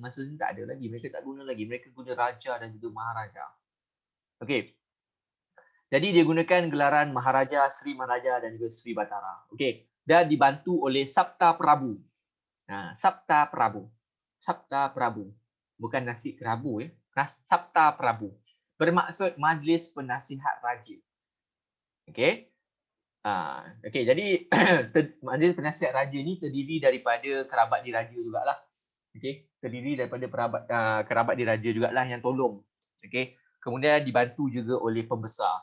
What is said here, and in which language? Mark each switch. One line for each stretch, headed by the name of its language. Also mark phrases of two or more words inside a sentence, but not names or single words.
Malay: Masa ni tak ada lagi, mereka tak guna lagi. Mereka guna raja dan juga maharaja. Okey. Jadi dia gunakan gelaran Maharaja, Sri Maharaja dan juga Sri Batara. Okey. Dan dibantu oleh Sabta Prabu. Sabta Prabu. Sabta Prabu. Bukan nasi kerabu ya. Sabta Prabu. Bermaksud Majlis Penasihat Raja. Okey. Okey, jadi Majlis Penasihat Raja ni terdiri daripada kerabat diraja jugalah. Okey, terdiri daripada kerabat diraja jugalah yang tolong. Okey, kemudian dibantu juga oleh pembesar.